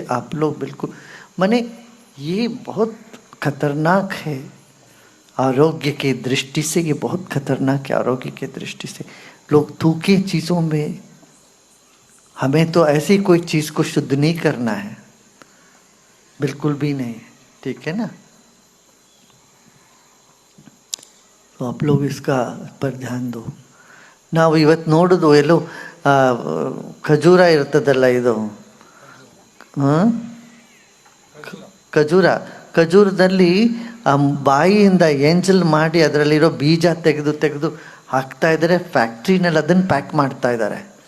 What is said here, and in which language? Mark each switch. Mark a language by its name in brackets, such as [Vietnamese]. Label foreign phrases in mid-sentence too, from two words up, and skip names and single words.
[Hindi] आप लोग बिल्कुल माने, ये बहुत खतरनाक है आरोग्य की दृष्टि से, ये बहुत खतरनाक है आरोग्य की दृष्टि से। लोग थूके चीज़ों में, हमें तो ऐसी कोई चीज़ को शुद्ध नहीं करना है, बिल्कुल भी नहीं, ठीक है ना। तो आप लोग इसका पर ध्यान दो। [Kannada] ನಾವು ಇವತ್ತು ನೋಡೋದು ಎಲ್ಲೋ ಖಜೂರ ಇರ್ತದಲ್ಲ, ಇದು ಖಜೂರದಲ್ಲಿ ಬಾಯಿಯಿಂದ ಎಂಜಲ್ ಮಾಡಿ ಅದರಲ್ಲಿರೋ ಬೀಜ ತೆಗೆದು ತೆಗೆದು ಹಾಕ್ತಾ ಇದ್ದಾರೆ ಫ್ಯಾಕ್ಟ್ರಿನಲ್ಲಿ, ಅದನ್ನು ಪ್ಯಾಕ್ ಮಾಡ್ತಾ ಇದ್ದಾರೆ.